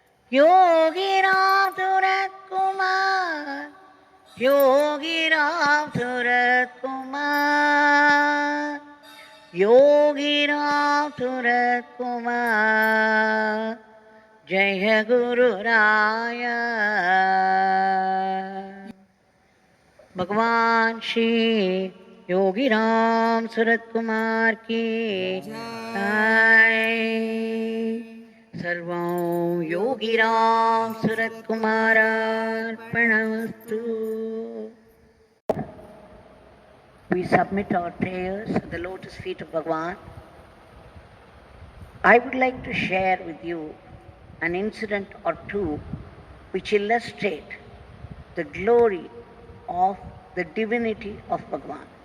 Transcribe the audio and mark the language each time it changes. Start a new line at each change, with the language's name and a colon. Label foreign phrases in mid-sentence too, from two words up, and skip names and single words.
Sanskrit: योगीराम सूरत कुमार, योगीराम सूरत कुमार, योगीराम सूरत कुमार, जय गुरु राय.
Hindi: भगवान श्री योगीराम सूरत कुमार की जय।
Sanskrit: सर्वं योगीराम सूरत कुमारार्पणमस्तु.
English: We submit our prayers at the lotus feet of Bhagwan. I would like to share with you an incident or two which illustrate the glory of the divinity of Bhagwan.